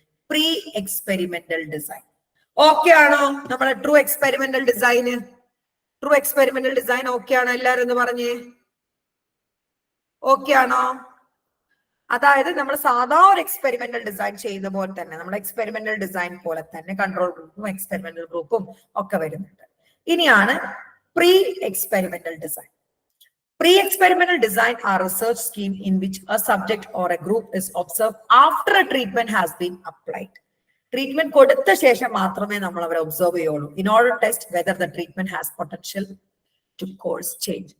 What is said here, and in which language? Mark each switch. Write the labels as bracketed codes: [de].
[ml] Pre experimental design. Okay ആണോ? നമ്മുടെ true experimental ഡിസൈന്, true experimental design okay ആണോ? എല്ലാരും ഒന്ന് പറഞ്ഞേ, ഓക്കെ ആണോ? അതായത് നമ്മൾ സാധാ ഒരു എക്സ്പെരിമെന്റൽ ഡിസൈൻ ചെയ്യുന്ന പോലെ തന്നെ, നമ്മുടെ എക്സ്പെരിമെന്റൽ ഡിസൈൻ പോലെ തന്നെ കൺട്രോൾ ഗ്രൂപ്പും എക്സ്പെരിമെന്റൽ ഗ്രൂപ്പും ഒക്കെ വരുന്നുണ്ട്. ഇനിയാണ് pre experimental design. [en] Pre-experimental design are research scheme in which a subject or a group is observed after a treatment has been applied. [ml] Treatment കൊടുത്ത ശേഷം മാത്രമേ നമ്മൾ അവരെ ഒബ്സർവ് ചെയ്യുള്ളൂ. [en] In order to test whether the treatment has potential to cause change.